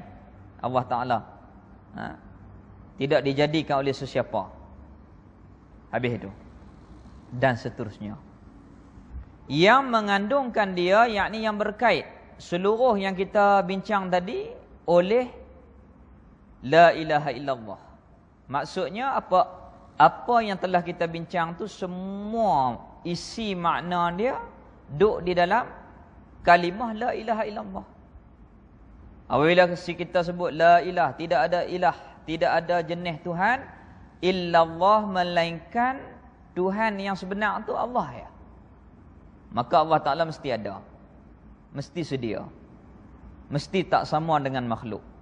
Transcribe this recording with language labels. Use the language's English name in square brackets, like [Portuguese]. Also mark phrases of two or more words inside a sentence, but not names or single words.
[Malay] Allah Ta'ala tidak dijadikan oleh sesiapa. Habis itu. Dan seterusnya. Yang mengandungkan dia, yakni yang berkait seluruh yang kita bincang tadi oleh [Arabic] لا إله إلا الله. [Malay] Maksudnya apa yang telah kita bincang tu, semua isi makna dia duduk di dalam kalimah [Arabic] لا إله إلا الله. [Malay] Apabila kita sebut [Arabic] لا إله, [Malay] tidak ada ilah, tidak ada jenis Tuhan illallah, melainkan Tuhan yang sebenar tu Allah ya. Maka Allah Ta'ala mesti ada, mesti sedia, mesti tak sama dengan makhluk.